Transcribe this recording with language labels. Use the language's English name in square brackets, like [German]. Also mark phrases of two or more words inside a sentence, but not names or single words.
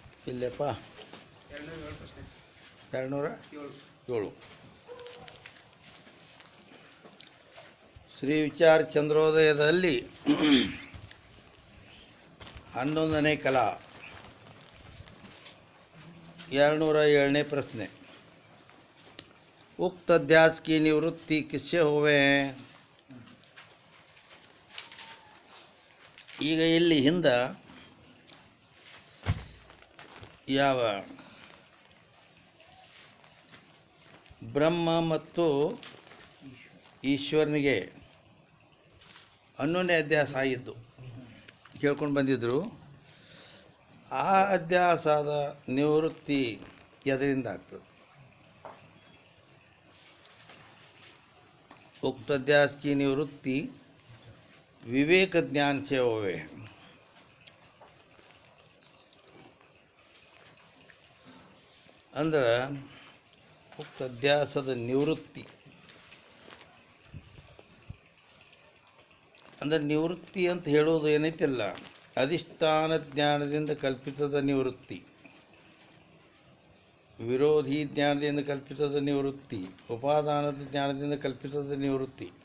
[Kannada] ಇಲ್ಲಪ್ಪ 207 ಶ್ರೀ ವಿಚಾರ ಚಂದ್ರೋದಯದಲ್ಲಿ 11ನೇ ಕಲಾ 207ನೇ ಪ್ರಶ್ನೆ. [Hindi] उक्त अध्यास की निवृत्ति किससे होवे हैं? [Kannada] ಈಗ ಇಲ್ಲಿ ಹಿಂದೆ ಯಾವ ಬ್ರಹ್ಮ ಮತ್ತು ಈಶ್ವರನಿಗೆ ಅನ್ಯೋನ್ಯ ಅಧ್ಯಾಸ ಆಗಿದ್ದು ಕೇಳ್ಕೊಂಡು ಬಂದಿದ್ದರು. ಆ ಅಧ್ಯಾಸದ ನಿವೃತ್ತಿ ಎದರಿಂದ ಆಗ್ತದೆ? [Hindi] उक्त अध्यास की निवृत्ति विवेक ज्ञान से होवे. [Kannada] ಅಂದ್ರೆ ಉಕ್ತ ಅಧ್ಯಾಸದ ನಿವೃತ್ತಿ ಅಂದರೆ ನಿವೃತ್ತಿ ಅಂತ ಹೇಳೋದು ಏನೈತಿಲ್ಲ, ಅಧಿಷ್ಠಾನ ಜ್ಞಾನದಿಂದ ಕಲ್ಪಿತದ ನಿವೃತ್ತಿ, ವಿರೋಧಿ ಜ್ಞಾನದಿಂದ ಕಲ್ಪಿತದ ನಿವೃತ್ತಿ, ಉಪಾದಾನದ ಜ್ಞಾನದಿಂದ ಕಲ್ಪಿತದ ನಿವೃತ್ತಿ.